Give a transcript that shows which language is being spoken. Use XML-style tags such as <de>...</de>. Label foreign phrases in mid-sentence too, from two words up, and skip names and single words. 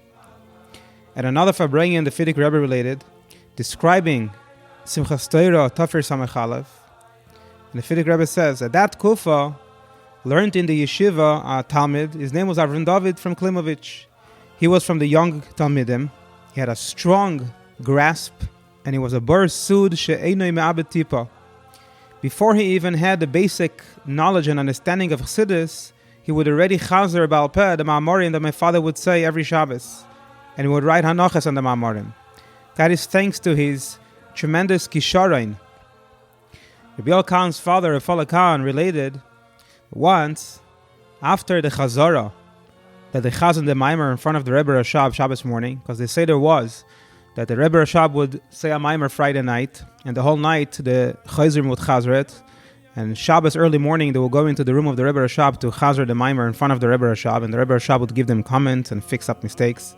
<en>And another Fabrengian, the Fidik Rebbe related, describing Simchas Torah</en> <he>תפרש סמך אלף,</he> <en>and the Fidik Rebbe says, at that Kufa, learned in the yeshiva Talmid, his name was Avrohom Dovid from Klimovitch. He was from the young Talmidim. He had a strong grasp, and he was a</en> <he>בור סוד שאינו מאבד טיפה.</he> <en>Before he even had the basic knowledge and understanding of Chassidus, he would already</en> <yi>חזר בעל פה,</yi> <en>the Ma'amorim that my father would say every Shabbos, and he would write Hanochas on the Ma'amorim. That is thanks to his tremendous kisharein. Rabbi Elkan's father, Rabbi Khan, related once, after the Chazara, that they chazan the Maimer in front of the Rebbe Rashab Shabbos morning, because they say there was, that the Rebbe Rashab would say a Maimer Friday night, and the whole night the Chazrim would chazer it, and Shabbos early morning they would go into the room of the Rebbe Rashab to chazer the Maimer in front of the Rebbe Rashab, and the Rebbe Rashab would give them comments and fix up mistakes.</en>